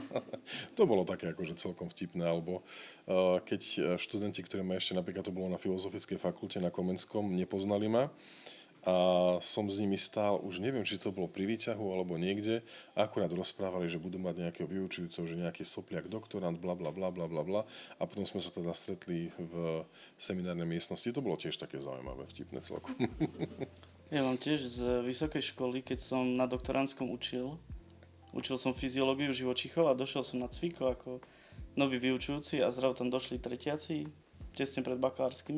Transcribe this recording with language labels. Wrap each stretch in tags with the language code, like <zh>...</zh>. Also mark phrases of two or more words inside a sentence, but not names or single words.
<sk>To bolo také akože celkom vtipné, alebo keď študenti, ktorí ma ešte napríklad to bolo na Filozofickej fakulte na Komenskom, nepoznali ma, a som s nimi stál, už neviem, či to bolo pri výťahu alebo niekde, a akurát rozprávali, že budú mať nejakého vyučujúceho, že nejaký sopliak doktorant, bla bla bla bla bla bla, a potom sme sa teda stretli v seminárnej miestnosti. To bolo tiež také zaujímavé, vtipné celkom. Ja mám tiež z vysokej školy, keď som na doktorandskom učil som fyziológiu živočíchov a došiel som na cviko ako nový vyučujúci a zrazu tam došli tretiaci, tesne pred bakalárskymi.</sk>